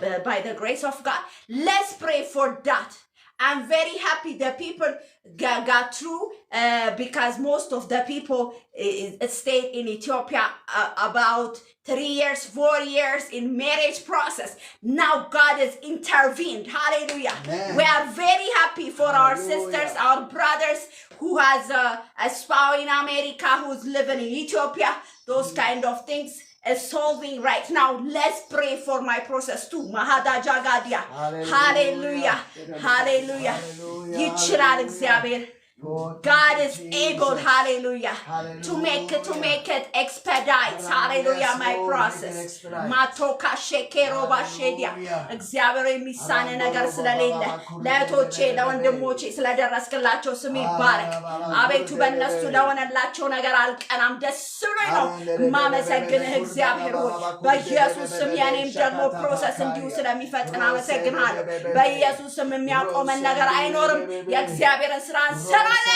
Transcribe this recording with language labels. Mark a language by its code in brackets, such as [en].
[en] by the grace of God let's pray for that I'm very happy the people got through because most of the people stayed in Ethiopia about 3 years, 4 years in marriage process. Now God has intervened. Hallelujah. Amen. We are very happy for Hallelujah. Our sisters, our brothers who has a spouse in America, who's living in Ethiopia, those kind of things. Is solving right now. Let's pray for my process too. Mahada Jagadia. Hallelujah. Hallelujah. Yichirad Xavier. God is able, hallelujah, to make it expedite, hallelujah, my process. Matoka shekero bashedia. [am] እግዚአብሔር የሚሳነ ነገር ስለሌለ ለእህቶቼ ለወንድሞቼ ስለደረስክላቸው ስም ይባረክ። አቤቱ በእነሱ ለሆነላቸው ነገር አልቀናም ደስ ብሎኝ ነው ማመሰግንህ እግዚአብሔር ሆይ በኢየሱስ ስም የኔም ደግሞ ፕሮሰስ እንዲሁ ስለሚፈጥን አመሰግናለሁ። በኢየሱስ ስም የሚያቆመን ነገር አይኖርም። የእግዚአብሔርን ስራ እንሰራለን።